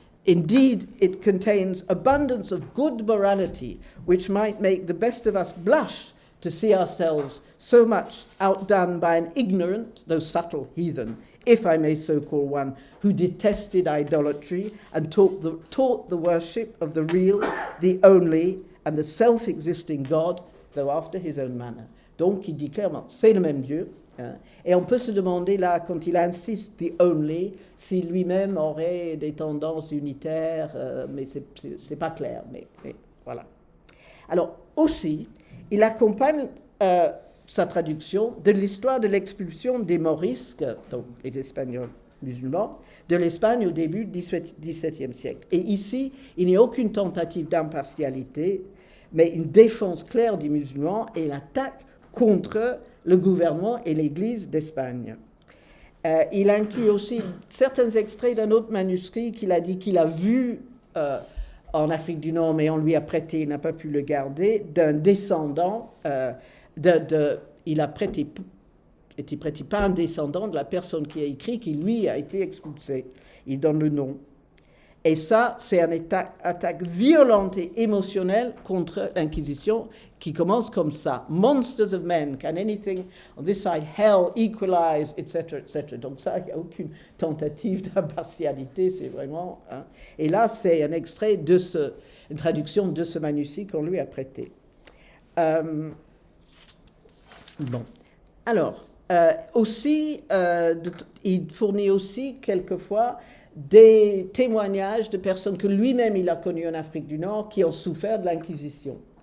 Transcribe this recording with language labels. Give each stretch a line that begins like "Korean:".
English: Indeed, it contains abundance of good morality, which might make the best of us blush to see ourselves so much outdone by an ignorant, though subtle heathen, if I may so call one, who detested idolatry and taught the worship of the real, the only, and the self-existing God, though after his own manner.
French: Donc, il dit clairement, c'est le même Dieu. Hein, et on peut se demander, là, quand il insiste,
English: the only,
French: si lui-même aurait des tendances unitaires, mais c'est pas clair, mais voilà. Alors, aussi, il accompagne sa traduction de l'histoire de l'expulsion des Morisques, donc les Espagnols musulmans, de l'Espagne au début du XVIIe siècle. Et ici, il n'y a aucune tentative d'impartialité, mais une défense claire des musulmans et l'attaque contre le gouvernement et l'Église d'Espagne. Il inclut aussi certains extraits d'un autre manuscrit qu'il a dit qu'il a vu en Afrique du Nord, mais on lui a prêté, il n'a pas pu le garder, d'un descendant, il a été prêté par un descendant de la personne qui a écrit, qui lui a été expulsé. Il donne le nom. Et ça, c'est une attaque violente et émotionnelle contre l'Inquisition qui commence comme ça.
English: Monsters of men, can anything on this side, hell, equalize, etc., etc.
French: Donc ça, il n'y a aucune tentative d'impartialité, c'est vraiment... Hein. Et là, c'est un extrait une traduction de ce manuscrit qu'on lui a prêté. Bon. Alors, aussi, il fournit aussi quelquefois des témoignages de personnes que lui-même il a connues en Afrique du Nord qui ont souffert de l'Inquisition.